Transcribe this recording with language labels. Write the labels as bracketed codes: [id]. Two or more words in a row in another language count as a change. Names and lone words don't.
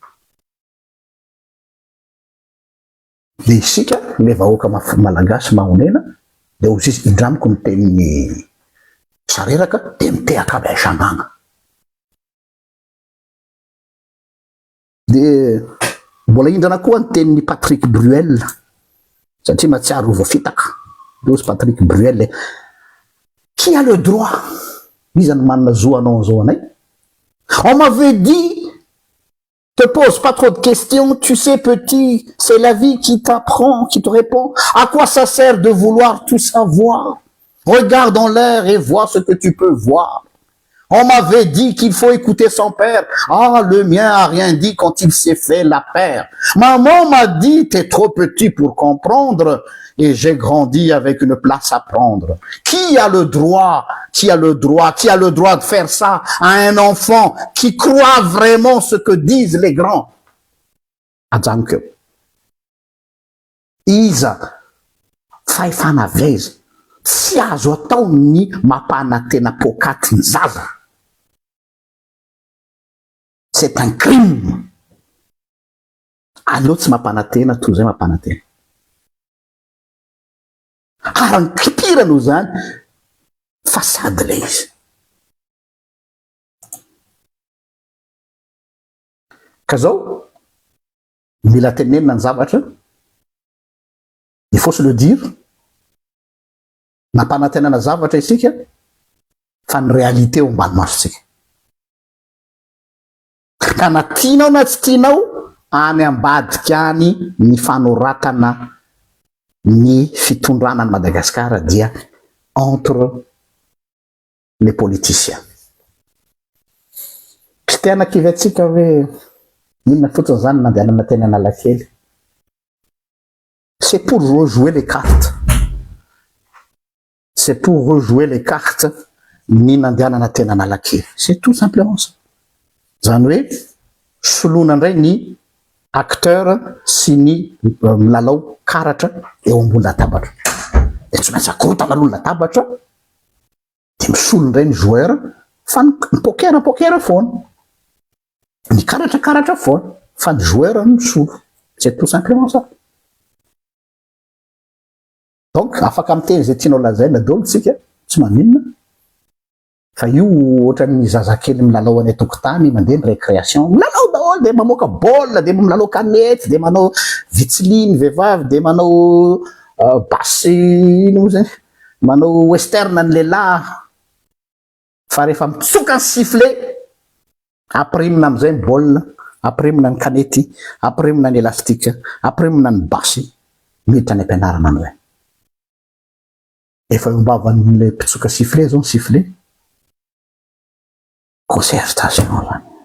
[mg] le isika le vahoaka malagasy mahonena de ozy izy indramiko ny tenin'ny sareraka de mitehaka aby aisanagna de mbola indrana koa ny tenin'ny Patrick Bruel satria matsiaro ho voafitaka ozy Patrick Bruel [fr] qui a le droit [mg] izy ny manana zo anao zao anay [fr] on m'avait dit te pose pas trop de questions, tu sais petit, c'est la vie qui t'apprend, qui te répond. À quoi ça sert de vouloir tout savoir? Regarde en l'air et vois ce que tu peux voir. On m'avait dit qu'il faut écouter son père. Ah, le mien a rien dit quand il s'est fait la paire. Maman m'a dit, t'es trop petit pour comprendre. Et j'ai grandi avec une place à prendre. Qui a le droit de faire ça à un enfant qui croit vraiment ce que disent les grands? [mg] Ajanko. Iza, faefana veza, tsy azo atao ny mampanantena pokaty ny zaza. [fr] C'est un crime. [mg] Aleo tsy mampanantena toy zay mampanantena. Ary ny kipirana zany façade le izy. Ka zao mila tenenina ny zavatra, [fr] il faut se le dire, [mg] nampanantenana zavatra isika fa ny réalité ao ambany masontsika. Ka na tianao na tsy tianao any ambadika any ny fanoratana ny fitondrana ny Madagasikara dia [fr] entre les politiciens. [mg] Tsy tena kivy atsika hoe inona fotsiny zany nandehanana teny Analakely. [fr] C'est pour rejouer les cartes. C'est pour rejouer les cartes [mg] ny nandehanana teny Analakely. [fr] C'est tout simplement ça. [mg] Zany hoe solona indray ny acteur sy ny milalao karatra eo ambony latabatra. De tsy maintsy akorotana aloha latabatra de misolo indray ny joueur fa ny poker foana. Ny karatra foana fa ny joueur misolo. [fr] C'est tout simplement ça. [mg] Donc afaka miteny zay tianao lazaina daholo tsika tsy maninona. Fa io ohatran'ny zazakely milalao any tokotany mandeha ny récréation milalao daholo de mamoaka baolina de milalao kanety de manao vitsiliny vehivavy de manao basy ino moa zany manao western ny lehilahy fa rehefa mitsoka ny sifflet aprimina am'izay ny baolina aprimina ny kanety aprimina ny élastique aprimina ny basy miditra ny ampianarana any hoe efa ombavan'le mpitsoka sifflet zao ny [fr] sifflet concertation [mg] zany.